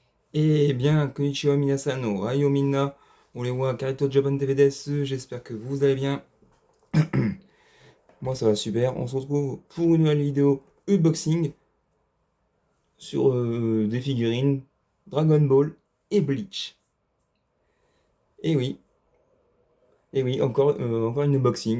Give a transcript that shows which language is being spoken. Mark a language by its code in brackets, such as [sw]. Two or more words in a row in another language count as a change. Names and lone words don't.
[fr] Eh bien, [ja] こんにちは皆さん、おはようみんな, 俺はカイトジャパン TV です。 [fr] J'espère que vous allez bien. Moi, ça va super. On se retrouve pour une nouvelle vidéo unboxing sur des figurines Dragon Ball et Bleach. Et oui, et oui, encore une unboxing.